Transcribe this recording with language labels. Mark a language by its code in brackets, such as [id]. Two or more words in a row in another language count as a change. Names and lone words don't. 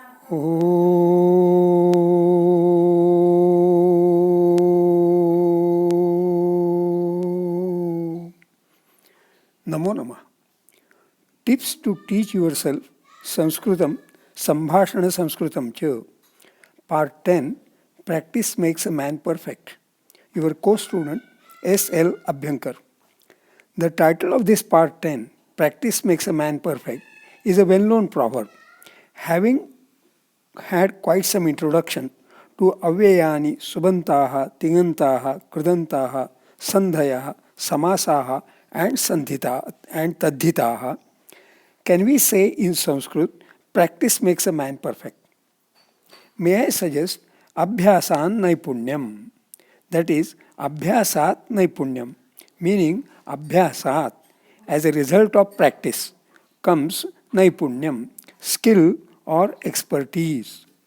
[sa] ओ नमो नमः. [en] Tips to teach yourself [sa] संस्कृतम् सम्भाषण संस्कृतम् [en] ch. Part 10. Practice makes a man perfect. Your co-student S.L. Abhyankar. The title of this part 10, Practice Makes a Man Perfect, is a well-known proverb. Having had quite some introduction to [sa] अव्ययानि सुबन्ताः तिङन्ताः कृदन्ताः सन्धयः समासाः, [en] and sandhita and tadhitaha, can we say in Sanskrit, practice makes a man perfect? May I suggest [sa] अभ्यासान् नैपुण्यम्? [en] That is, [sa] अभ्यासात् नैपुण्यम्, [en] meaning abhyasat, as a result of practice, comes naipunyam, skill or expertise.